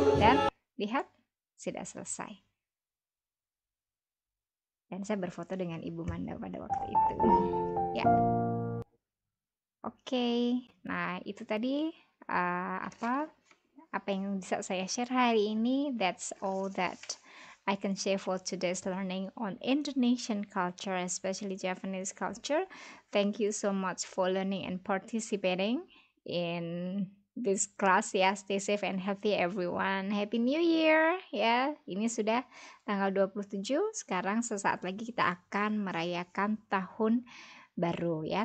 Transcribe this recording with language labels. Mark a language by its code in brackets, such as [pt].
[id] Dan lihat, sudah selesai. Dan saya berfoto dengan Ibu Manda pada waktu itu. Ya. Oke. Nah, itu tadi apa yang bisa saya share hari ini. [en] That's all that I can share for today's learning on Indonesian culture, especially Japanese culture. Thank you so much for learning and participating in this class ya. Stay safe and healthy everyone. Happy New Year [id] ya. Ini sudah tanggal 27. Sekarang sesaat lagi kita akan merayakan tahun baru ya.